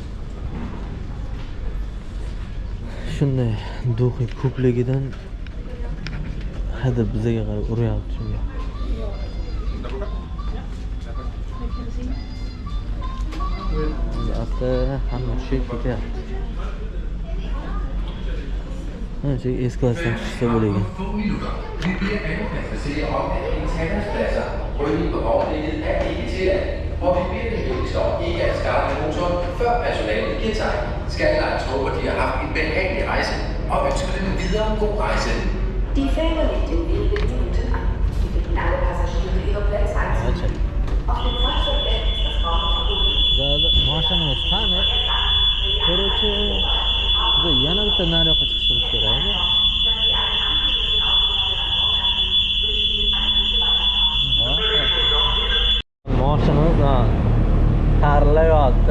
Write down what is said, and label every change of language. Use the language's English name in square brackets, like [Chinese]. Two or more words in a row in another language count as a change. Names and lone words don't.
[Uzbek] Shunday duxi ko'pligidan hadeb bizaga qarab uryapti shunga. Asta hamma tushib ketyapti. Mana shu S klassdan tushsa bo'lagan. [Danish] Hvor vi virkelig står ikke at starte motoren, før personalet giver tegn. Skandlines håber, de har haft en behagelig rejse og ønsker dem en videre god rejse. [German] Die Fähre liegt in wenigen Minuten an. Wir bitten alle Passagiere, ihre Plätze einzunehmen. Auf dem Fahrzeugdeck ist das Rauchen verbunden. [Uzbek] Mashinamiz qani? Короче, biz yana bitta nariyoqqa chiqishimiz kerak. Mashinamiz tarlayapti.